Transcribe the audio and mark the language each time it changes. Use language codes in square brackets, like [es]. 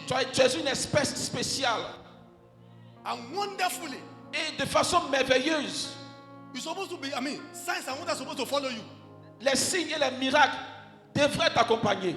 [fr] Tu es une espèce spéciale. [en] And wonderfully. [fr] Et de façon merveilleuse. [en] You're supposed to be, signs and wonders are supposed to follow you. [fr] Les signes et les miracles devraient t'accompagner.